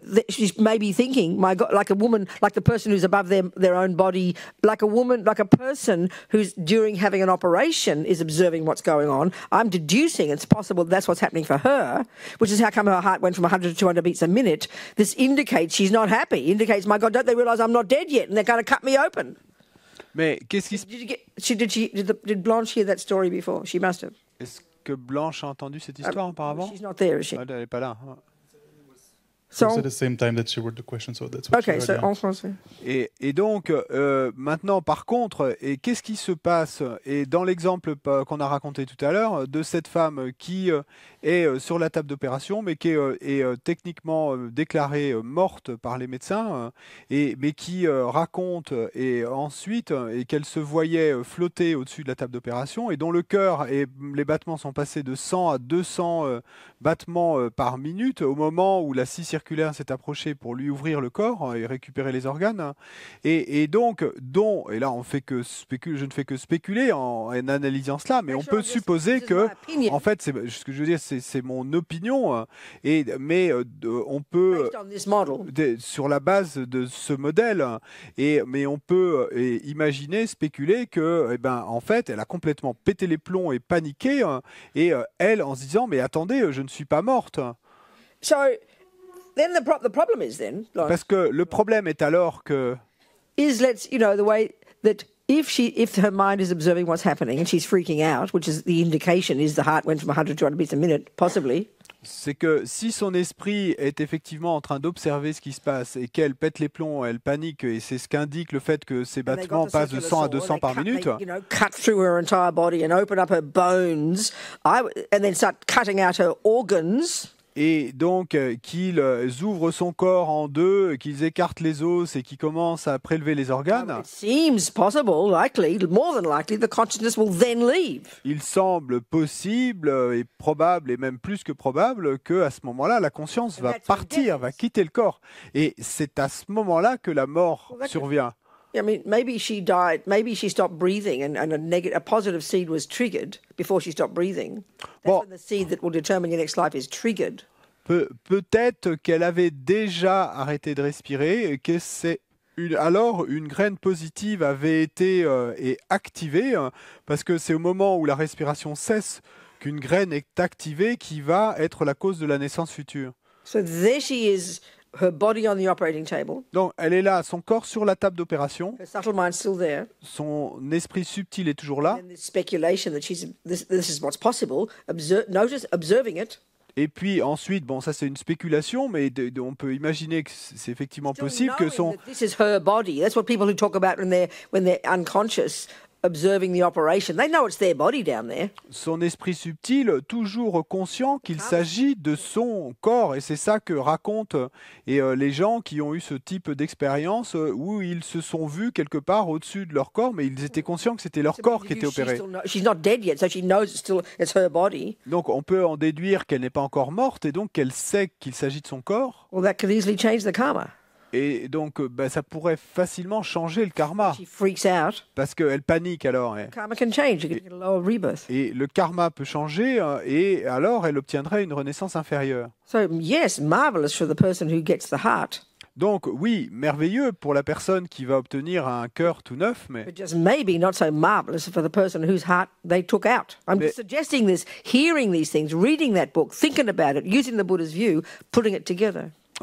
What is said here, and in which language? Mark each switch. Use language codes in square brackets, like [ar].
[en] She's maybe thinking, my God, like a woman, like the person who's above their own body, like a person who's during having an operation is observing what's going on. I'm deducing it's possible that's what's happening for her, which is how come her heart went from 100 to 200 beats a minute. This indicates she's not happy. Indicates, my God, don't they realise I'm not dead yet and they're going to cut me open? [fr] Mais qu'est-ce qui [en] did Blanche hear that story before? She must have. [fr] Est-ce que Blanche a entendu cette histoire auparavant? [en] She's not there, is she? [fr] Elle n'est pas là. [en] at the same time that she wrote the question, so that's what Okay, she so heard, [fr] en français. Et donc, maintenant, par contre, et qu'est-ce qui se passe? Et dans l'exemple qu'on a raconté tout à l'heure, de cette femme qui est sur la table d'opération, mais qui est techniquement déclarée morte par les médecins, mais qui raconte et ensuite et qu'elle se voyait flotter au-dessus de la table d'opération, et dont le cœur et les battements sont passés de 100 à 200 battements par minute au moment où la scie circulaire s'est approchée pour lui ouvrir le corps et récupérer les organes. Et donc, et là on fait que je ne fais que spéculer en analysant cela, mais on peut supposer que, en fait, ce que je veux dire, c'est mon opinion, mais on peut, sur la base de ce modèle, mais on peut imaginer, spéculer que, en fait, elle a complètement pété les plombs et paniqué, et elle, en se disant, mais attendez, je ne suis pas morte. [en] So then the problem is then, like, [fr] Parce que le problème est alors que [en] the way that if her mind is observing what's happening and she's freaking out, which is the indication is the heart went from 100 to 200 beats a minute, possibly. [fr] C'est que si son esprit est effectivement en train d'observer ce qui se passe et qu'elle pète les plombs, elle panique, et c'est ce qu'indique le fait que ses battements passent de 100 à 200 par minute. [en] Cut through her entire body and open up her bones, and then start cutting out her organs. [fr] Et donc qu'ils ouvrent son corps en deux, qu'ils écartent les os et qu'ils commencent à prélever les organes. [en] It seems possible, likely, more than likely, the consciousness will then leave. [fr] Il semble possible et probable, et même plus que probable, que à ce moment-là, la conscience va partir, va quitter le corps. Et c'est à ce moment-là que la mort survient. [en] I mean, maybe she died, maybe she stopped breathing and a positive seed was triggered before she stopped breathing. That's when the seed that will determine your next life is triggered. [fr] Peut-être qu'elle avait déjà arrêté de respirer et que alors une graine positive avait été activée, parce que c'est au moment où la respiration cesse qu'une graine est activée qui va être la cause de la naissance future. [en] So there she is. Her body on the operating table. [fr] Donc, elle est là, son corps sur la table d'opération. [en] Her subtle mind's still there. [fr] Son esprit subtil est toujours là. [en] And this speculation that this is what's possible. Observing it. [fr] Et puis ensuite, bon, ça c'est une spéculation, mais on peut imaginer que c'est effectivement possible que son. [en] This is her body. That's what people who talk about when they're unconscious. Observing the operation. They know it's their body down there. [fr] Son esprit subtil, toujours conscient qu'il s'agit de son corps, et c'est ça que racontent les gens qui ont eu ce type d'expérience où ils se sont vus quelque part au-dessus de leur corps, mais ils étaient conscients que c'était leur corps qui était opéré. [en] She's not dead yet, so she knows it's her body. [fr] Donc on peut en déduire qu'elle n'est pas encore morte, et donc qu'elle sait qu'il s'agit de son corps. [en] Well, that could easily change the karma. [fr] Et donc, ça pourrait facilement changer le karma. [en] She freaks out. [fr] Parce qu'elle panique alors. [en] Karma can change. You get a lower rebirth. [fr] Et le karma peut changer, et alors elle obtiendrait une renaissance inférieure. [en] So yes, marvelous for the person who gets the heart. [fr] Donc oui, merveilleux pour la personne qui va obtenir un cœur tout neuf, mais [en] But just maybe not so marvelous for the person whose heart they took out. I'm just suggesting this, hearing these things, reading that book, thinking about it, using the Buddha's view, putting it together.